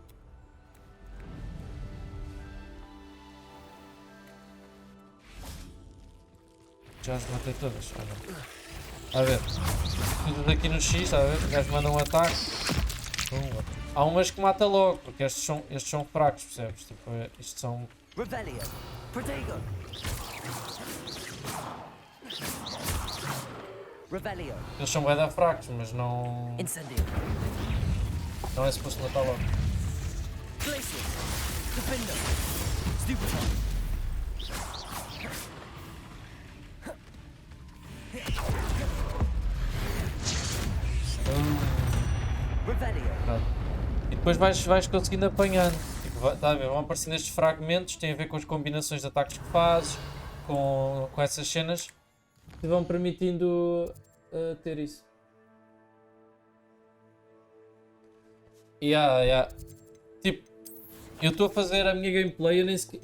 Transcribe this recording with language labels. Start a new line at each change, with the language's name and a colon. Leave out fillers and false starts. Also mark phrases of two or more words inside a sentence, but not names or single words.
Portuguese: Já as matei todas. A ver. Tudo aqui no X, está a ver? O gajo manda um ataque. há umas que mata logo, porque estes são fracos, percebes? Tipo, isto são... Revelio. Protego. Revelio. Eles são bué da fracos, mas não... Incendio. Não é suposto matar logo. Glacius. Defendo. Stupefy. Revelio. Pronto. E depois vais conseguindo apanhando. Tipo, tá a ver? Vão aparecendo estes fragmentos, tem a ver com as combinações de ataques que fazes, com essas cenas, que vão permitindo ter isso. Tipo, eu estou a fazer a minha gameplay, eu nem sequer...